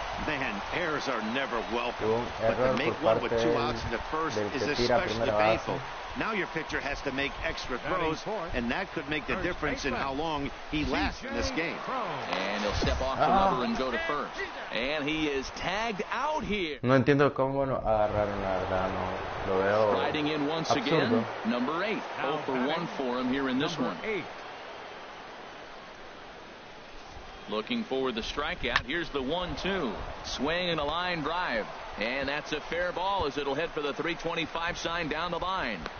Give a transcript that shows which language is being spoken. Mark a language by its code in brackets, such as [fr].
[en] Man, errors are never welcome. But to make one with 2 outs in the first is especially painful. Now your pitcher has to make extra throws, and that could make the difference in how long he lasts in this game. And he'll step off the rubber and go to first. And he is tagged out here. [es] No entiendo cómo no agarraron, la verdad, no lo veo. [en] Sliding in once again, number 8. 0 for 1 for him here in this one. Looking for the strikeout. Here's the 1-2. Swing and a line drive. And that's a fair ball as it'll head for the 325 sign down the line.